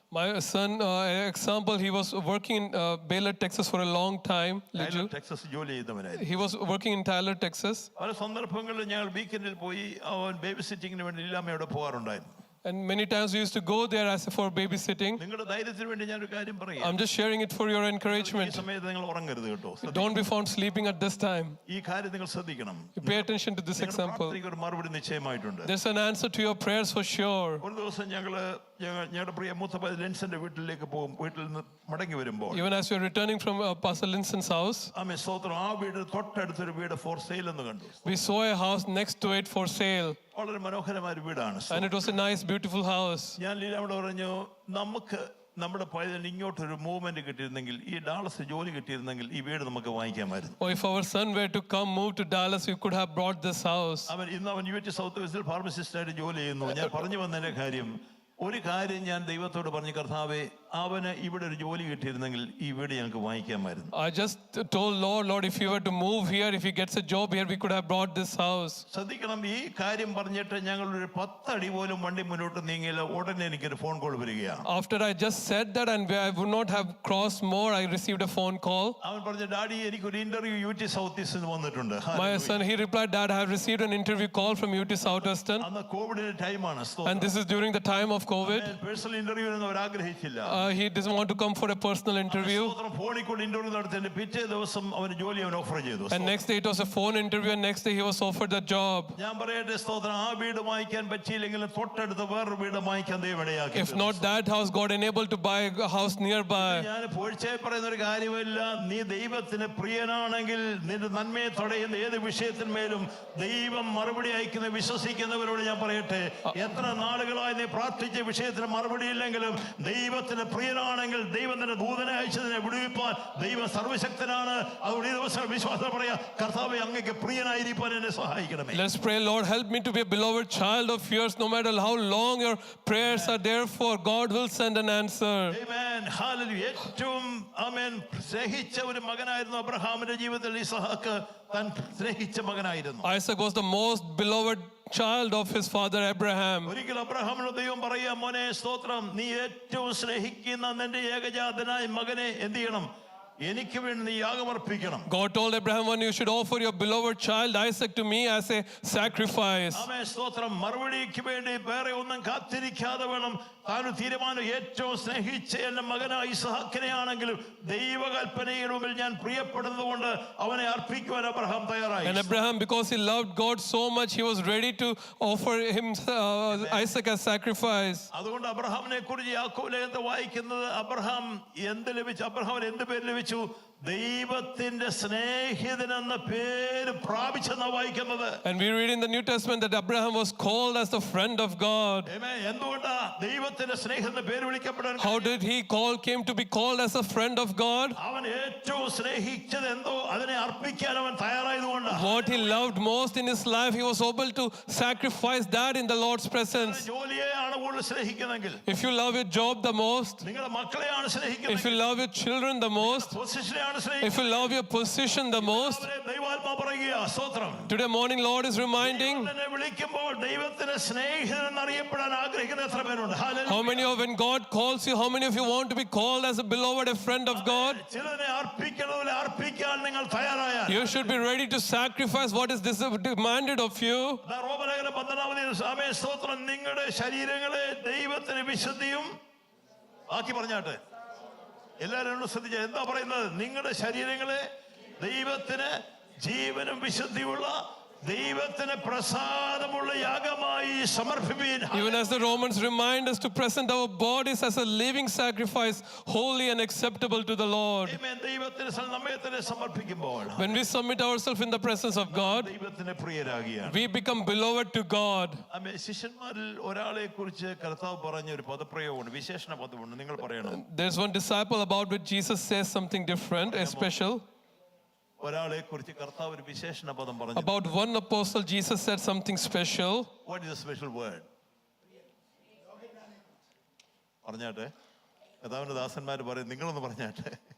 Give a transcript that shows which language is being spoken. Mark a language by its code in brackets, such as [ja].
[en] My son, example, he was working in Baylor, Texas for a long time. [ml] Taylor Texas ജോലി ചെയ്തവനായിരുന്നു. [en] He was working in Tyler, Texas. [ml] പല സന്ദർഭങ്ങളിൽ ഞങ്ങൾ വീക്കെൻഡിൽ പോയി അവൻ ബേബി സിറ്റിങ്ങിന് വേണ്ടി ഇല്ലാമയോടെ പോകാറുണ്ടായിരുന്നു. [en] And many times we used to go there as for babysitting. [ml] നിങ്ങളുടെ ധൈര്യത്തിന് വേണ്ടി ഞാനൊരു കാര്യം പറയാം. [en] I'm just sharing it for your [ml] ഈ [en] encouragement. [ml] സമയത്ത് നിങ്ങൾ ഉറങ്ങരുത് കേട്ടോ. [en] Don't be found sleeping at this time. [ml] ഈ കാര്യം നിങ്ങൾ ശ്രദ്ധിക്കണം. [en] Pay attention to this example. [ml] പ്രാർത്ഥനയ്ക്ക് ഒരു മറുപടി നിശ്ചയമായിട്ടുണ്ട്. [en] There's an answer to your prayers for sure. [ml] ഒരു ദിവസം ഞങ്ങളുടെ പ്രിയ മൂത്ത പൈതൽ ലെൻസിന്റെ വീട്ടിലേക്ക് പോകും. വീട്ടിൽ നിന്ന് മടങ്ങി വരുമ്പോൾ [en] Even as you're returning from Pastor Linson's house, [ml] ആമേൻ സ്തോത്രം, ആ വീട് തൊട്ടടുത്തൊരു വീട് [en] for sale [ml] എന്ന് കണ്ടു. [en] we saw a house next to it for sale. [ml] വളരെ മനോഹരമായ ഒരു വീടാണ്. [en] And it was a nice, beautiful house. [ml] ഞാൻ ലീലാമ്മയോട് പറഞ്ഞു, നമുക്ക് നമ്മുടെ പൈതലിന് ഇങ്ങോട്ടൊരു മൂവ്മെന്റ് കിട്ടിയിരുന്നെങ്കിൽ, ഈ ഡാളസ് ജോലി കിട്ടിയിരുന്നെങ്കിൽ ഈ വീട് നമുക്ക് വാങ്ങിക്കാമായിരുന്നു. [en] Or if our son were to move to Dallas, we could have brought this house. [ml] ഇന്ന് അവൻ UT സൗത്ത് വെസ്റ്റിൽ ഫാർമസിസ്റ്റ് ആയിട്ട് ജോലി ചെയ്യുന്നു. ഞാൻ പറഞ്ഞു വന്നതിന്റെ കാര്യം, ഒരു കാര്യം ഞാൻ ദൈവത്തോട് പറഞ്ഞു, കർത്താവേ, അവന് ഇവിടെ ഒരു ജോലി കിട്ടിയിരുന്നെങ്കിൽ ഈ വീട് ഞങ്ങൾക്ക് വാങ്ങിക്കാമായിരുന്നു. [en] I just told Lord, if you were to move here, if he gets a job here, we could have brought this house. [ml] ശ്രദ്ധിക്കണം, ഈ കാര്യം പറഞ്ഞിട്ട് ഞങ്ങൾ ഒരു 10 അടി പോലും വണ്ടി മുന്നോട്ട് നീങ്ങിയില്ല. ഉടനെ എനിക്കൊരു ഫോൺ കോൾ വരികയാണ്. [en] After I just said that and I would not have crossed more, I received a phone call. [ml] അവൻ പറഞ്ഞു, ഡാഡി, എനിക്കൊരു ഇന്റർവ്യൂ UT സൗത്ത് ഈസ്റ്റ് വന്നിട്ടുണ്ട്. [en] My son, he replied, Dad, I have received an interview call from UT Southwestern. [ml] അന്ന് കോവിഡിന്റെ ടൈമാണ്. [en] And this is during the time of COVID. [ml] Personal interview ഒന്നും അവർ ആഗ്രഹിച്ചില്ല. [en] He doesn't want to come for a personal interview. [ml] ഫോണിൽ കൂടി interview നടത്തിയ പിറ്റേ ദിവസം അവന് ജോലി അവൻ ഓഫർ ചെയ്തു. [en] And next day it was a phone interview and next day he was offered the job. [ml] ഞാൻ പറയട്ടെ സ്തോത്രം, ആ വീട് വാങ്ങിക്കാൻ പറ്റിയില്ലെങ്കിലും തൊട്ടടുത്ത് വേറൊരു വീട് വാങ്ങിക്കാൻ ദൈവം ഇടയാക്കി. [en] If not that house, God enabled to buy a house nearby. [ml] ഞാൻ പോഴ്ചയെ പറയുന്ന ഒരു കാര്യമില്ല. നീ ദൈവത്തിന് പ്രിയനാണെങ്കിൽ നിന്റെ നന്മയെ തടയുന്ന ഏത് വിഷയത്തിന്മേലും ദൈവം മറുപടി അയക്കുന്ന വിശ്വസിക്കുന്നവരോട് ഞാൻ പറയട്ടെ, എത്ര നാളുകളായി നീ പ്രാർത്ഥിച്ച വിഷയത്തിന് മറുപടി ഇല്ലെങ്കിലും ദൈവത്തിന് പ്രിയനാണെങ്കിൽ ദൈവം തന്നെ ദൂതനെ അയച്ചതിനെ വിടുവിപ്പാൻ ദൈവം സർവശക്തനാണ്. അതുകൊണ്ട് ഈ ദിവസം വിശ്വാസം പറയാ, കർത്താവേ, അങ്ങേക്ക് പ്രിയനായിരിക്കാൻ എന്നെ സഹായിക്കണമേ. [en] Let's pray, Lord, help me to be a beloved child of yours. No matter how long your prayers are there for, God will send an answer. Amen. Hallelujah. [ml] ഏറ്റവും ആമേൻ സ്നേഹിച്ച ഒരു മകനായിരുന്നു അബ്രഹാമിന്റെ ജീവിതത്തിൽ ഇസഹാക്ക്. താൻ സ്നേഹിച്ച മകനായിരുന്നു. [en] Isaac was the most beloved child of his father Abraham. [ml] ഒരിക്കൽ അബ്രഹാമിനോട് ദൈവം പറയാ, മോനെ സ്തോത്രം, നീ ഏറ്റവും സ്നേഹിക്കുന്ന നിന്റെ ഏകജാതനായ മകനെ എന്ത് ചെയ്യണം? എനിക്ക് വേണ്ടി നീ യാഗമർപ്പിക്കണം. [en] God told Abraham, you should offer your beloved child Isaac to me as a sacrifice. [ml] ആമേൻ സ്തോത്രം. മറുപടിക്ക് വേണ്ടി വേറെ ഒന്നും കാത്തിരിക്കാതെ വേണം താൻ തീരുമാനം. ഏറ്റവും സ്നേഹിച്ച എന്റെ മകനായ ഇസ്ഹാക്കിനെ ആണെങ്കിലും ദൈവകൽപ്പനയുടെ മുമ്പിൽ ഞാൻ പ്രിയപ്പെടുന്നത് കൊണ്ട് അവനെ അർപ്പിക്കുവാൻ അബ്രഹാം തയ്യാറായി. [en] And Abraham, because he loved God so much, he was ready to offer him Isaac as sacrifice. [ml] അതുകൊണ്ട് അബ്രഹാമിനെ കുറിച്ച് യാക്കോബിൽ വായിക്കുന്നത്, അബ്രഹാമിന് എന്ത് പേര് ലഭിച്ചു? ജീവിച്ചു ദൈവത്തിന്റെ സ്നേഹിതനെന്ന പേര് പ്രാപിച്ചെന്നാ വായിക്കുന്നത്. [en] And we read in the New Testament that Abraham was called as the friend of God. Amen. [ml] എന്തുകൊണ്ടാ ദൈവത്തിന്റെ സ്നേഹിതന്റെ പേര് വിളിക്കപ്പെടാൻ? [en] How did he came to be called as a friend of God? [ml] അവൻ ഏറ്റവും സ്നേഹിച്ചത് എന്തോ അതിനെ അർപ്പിക്കാൻ അവൻ തയ്യാറായതുകൊണ്ടാ. [en] What he loved most in his life, he was able to sacrifice that in the Lord's presence. [ml] ജോലിയെയാണ് കൂടുതൽ സ്നേഹിക്കുന്നെങ്കിൽ, [en] If you love your job the most, [ml] നിങ്ങളുടെ മക്കളെയാണ് [en] if [ml] സ്നേഹിക്കുന്നത്, [en] you love your children the most, [ml] പൊസിഷനെയാണ് [en] if [ml] സ്നേഹിക്കുന്നത്, [en] you love your position the most, [ml] ദൈവാത്മാ പറയുക സ്തോത്രം. [en] today morning Lord is reminding, [ml] എന്നെ വിളിക്കുമ്പോൾ ദൈവത്തിന്റെ സ്നേഹിതൻ എന്നറിയപ്പെടാൻ ആഗ്രഹിക്കുന്ന എത്ര പേരുണ്ട്? [en] how many of when God calls you, how many of you want to be called as a beloved, a friend of God? [ml] ചിലതിനെ അർപ്പിക്കണതിൽ അർപ്പിക്കാൻ നിങ്ങൾ തയ്യാറായാൽ [en] You should be ready to sacrifice what is demanded of you. [ml] റോമലേഖനം 12 സ്തോത്രം. നിങ്ങളുടെ ശരീരങ്ങളെ ദൈവത്തിന് വിശുദ്ധിയും ബാക്കി പറഞ്ഞാട്ടെ എല്ലാവരും ശ്രദ്ധിച്ച എന്താ പറയുന്നത്? നിങ്ങളുടെ ശരീരങ്ങളെ ദൈവത്തിന് ജീവനും വിശുദ്ധിയുള്ള ദൈവത്തിന് പ്രസാദമുള്ള യാഗമായി സമർപ്പിപ്പീൻ. [en] Even as the Romans remind us to present our bodies as a living sacrifice, holy and acceptable to the Lord. Amen. [ml] ദൈവത്തിന് നമ്മെ തന്നെ സമർപ്പിക്കുമ്പോൾ [en] When we submit ourselves in the presence of God, [ml] ദൈവത്തിന് പ്രിയരാകുകയാണ്. [en] we become beloved to God. [ml] ആമേൻ. ശിഷ്യന്മാരിൽ ഒരാളെ കുറിച്ച് കർത്താവ് പറഞ്ഞ ഒരു പദപ്രയോഗമുണ്ട്, വിശേഷണ പദമുണ്ട്. നിങ്ങൾ പറയണം. [en] There's one disciple about which Jesus says something different, a special. [ml] ഒരാളെ കുറിച്ച് കർത്താവ് ഒരു വിശേഷണ പദം പറഞ്ഞു. [en] About one apostle, Jesus said something special. What is the special word? [ml] പറഞ്ഞാട്ടെ. കർത്താവിന്റെ ദാസന്മാർ പറയും, നിങ്ങളൊന്ന് പറഞ്ഞാട്ടെ.